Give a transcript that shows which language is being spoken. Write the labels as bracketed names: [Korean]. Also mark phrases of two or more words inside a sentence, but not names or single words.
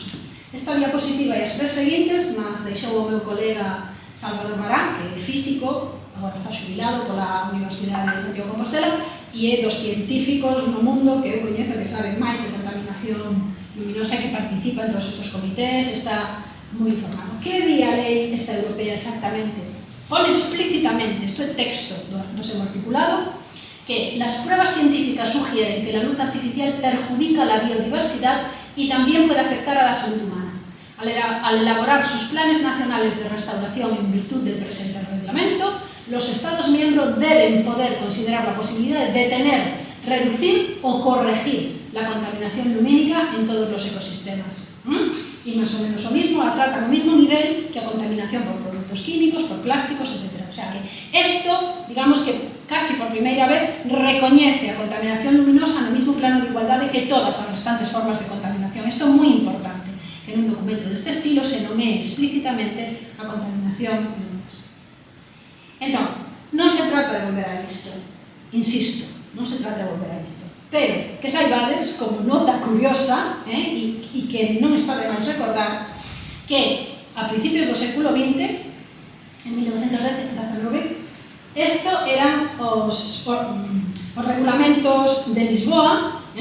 [Galician] Esta diapositiva e as 3 seguintes nas deixou o meu colega Salvador Marán, que é físico, agora está xubilado pola Universidade de Santiago de Compostela, e é dos científicos no mundo que eu coñezo que saben máis de contaminación luminosa e que participa en todos estes comités, está moi informado. Que di a lei esta europea exactamente? Pone explícitamente, isto é texto do seu articulado, [Spanish] que las pruebas científicas sugieren que la luz artificial perjudica la biodiversidad y también puede afectar a la salud humana. Al elaborar sus planes nacionales de restauración en virtud del presente reglamento, los Estados miembros deben poder considerar la posibilidad de detener, reducir o corregir la contaminación lumínica en todos los ecosistemas. Y más o menos lo mismo, tratan al mismo nivel que a contaminación por productos químicos, por plásticos, etc. O sea que esto, digamos que casi [Galician] por primeira vez, recoñece a contaminación luminosa no mismo plano de igualdade que todas as restantes formas de contaminación. Isto é moi importante, que en un documento deste estilo se nomee explícitamente a contaminación luminosa. Entón, non se trata de volver a isto, insisto, non se trata de volver a isto, pero que saibades, como nota curiosa, e que non está de máis recordar, que a principios do século XX, en 1919, isto eran os regulamentos de Lisboa,